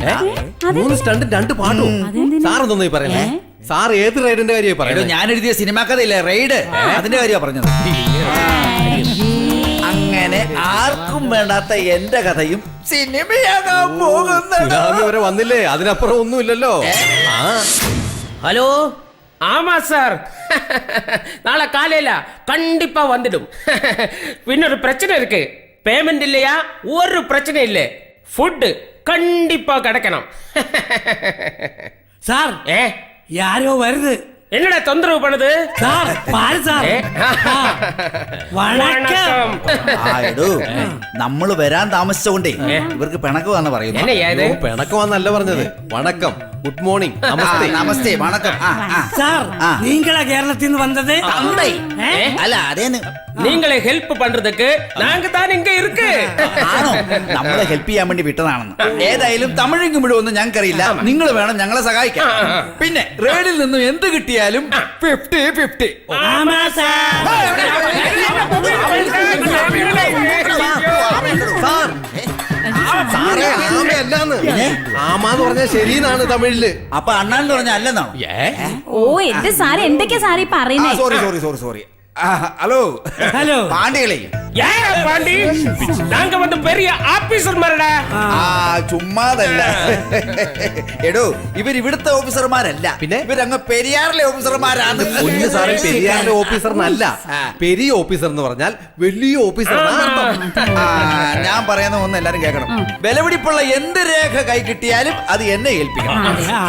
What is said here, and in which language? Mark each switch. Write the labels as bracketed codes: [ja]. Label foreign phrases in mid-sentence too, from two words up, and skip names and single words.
[ml] 3 സ്റ്റണ്ടും 2 പാട്ടും. സാർ എന്തോന്നായി പറയുന്നേ? സാർ ഏത് റൈഡിന്റെ കാര്യമായി എടോ, പറയുന്നത്? ഞാൻ എഴുതിയ സിനിമാ കഥയില്ലേ റെയ്ഡ്, അതിന്റെ കാര്യമാണ് പറഞ്ഞത്. അങ്ങനെ ആർക്കും വേണ്ടാത്ത എന്റെ കഥയും സിനിമയാകാൻ പോകുന്നത്. സുനാമി വരെ വന്നില്ലേ, അതിനപ്പുറം ഒന്നുമില്ലല്ലോ. ആ, [ta] ஹலோ ஆமா சார் நாளை காலையில கண்டிப்பா வந்துடும் இன்னொரு பிரச்சனை இருக்கு பேமெண்ட் இல்லையா ஒரு பிரச்சனை இல்லை ஃபுட் கண்டிப்பா கிடைக்கணும் சார் ஏ யாரோ வருது என்னடா தொந்தரவு பண்ணுது சார் பாரு சார் [ml] ഏ? വണക്കം ആ, എടോ, നമ്മള് വരാൻ താമസിച്ചോണ്ടേ ഇവർക്ക് പിണക്കുവാന്ന് പറയുന്നു. [ta] என்னையா இது [ml] പിണക്കമാന്നല്ല പറഞ്ഞത്. വണക്കം, [en] good morning, [ml] ആ, നമസ്തേ. നമസ്തേ, വണക്കം. ആ, ആ. [ta] சார் ஆ. நீங்களா கேரளத்தில் இருந்து வந்தது [ml] തന്തൈ. ഏ? അല്ല, അതേന്ന്. [ta] நீங்களே ஹெல்ப் பண்றதுக்கு நாங்க தான் இங்க இருக்கு [ml] ആണോ? നമ്മളെ ഹെൽപ്പ് ചെയ്യാൻ വേണ്ടി വിട്ടതാണെന്ന്. ഏതായാലും തമിഴും കുമിഴും ഒന്നും ഞങ്ങൾക്കറിയില്ല. നിങ്ങൾ വേണം ഞങ്ങളെ സഹായിക്കാൻ. പിന്നെ റേഡിൽ നിന്നും എന്ത് കിട്ടിയാലും 50-50. [ta] ஆமா சார் [ml] സാർ, സാറേ, ആമയല്ലാന്ന്. ആമാന്ന് പറഞ്ഞാൽ ശരിയെന്നാണ് തമിഴില്. അപ്പൊ അണ്ണാന്ന് പറഞ്ഞ അല്ലെന്നാണോ? ഓ എന്റെ സാറേ, എന്തൊക്കെയാ സാറേ ഈ പറയുന്നേ? [en] Sorry. Hello [ml] ഹലോ പാണ്ഡ്യകളെ. [ta] யாரா பாண்டி நாங்க வந்து பெரிய ஆபீசர் மரடா [ml] ആ, ചുമ്മാതല്ല. എടോ, ഇവിടുത്തെ ഓഫീസർമാരല്ല. പിന്നെ? ഇവരങ്ങ് പെരിയാറിലെ ഓഫീസർമാരാണ്. കുഞ്ഞു സാറേ, പെരിയാറിന്റെ ഓഫീസറിനല്ല, പെരിയ ഓഫീസർ എന്ന് പറഞ്ഞാൽ വലിയ ഓഫീസർ. ആ, ഞാൻ പറയുന്ന ഒന്ന് എല്ലാരും കേൾക്കണം. വിലപിടിപ്പുള്ള എന്ത് രേഖ കൈ കിട്ടിയാലും അത് എന്നെ ഏൽപ്പിക്കണം.